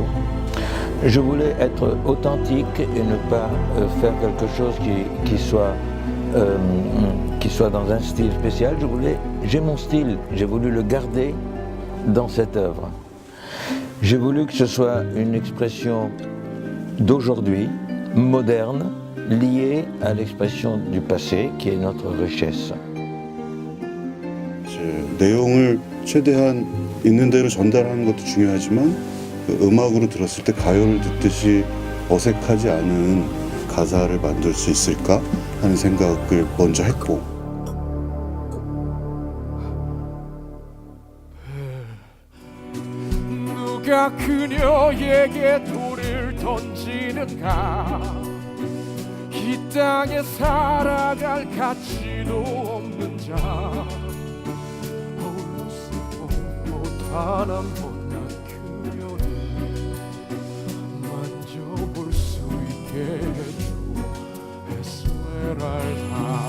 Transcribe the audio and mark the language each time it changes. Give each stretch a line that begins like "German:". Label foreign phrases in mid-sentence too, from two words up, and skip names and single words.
French: Je voulais être authentique et ne pas faire quelque chose qui soit dans un style spécial. J'ai mon style, j'ai voulu le garder dans cette œuvre. J'ai voulu que ce soit une expression d'aujourd'hui, moderne, liée à l'expression du passé, qui est notre richesse.
Korean: 내용을 최대한 있는 대로 전달하는 것도 중요하지만 음악으로 들었을 때 가요를 듣듯이 어색하지 않은 가사를 만들 수 있을까 하는 생각을 먼저 했고 누가 그녀에게 돌을 던지는가 이 땅에 살아갈 가치도 없는 자 단 한 번 난 그녀를 만져볼 수 있게 해줘 에스메랄다.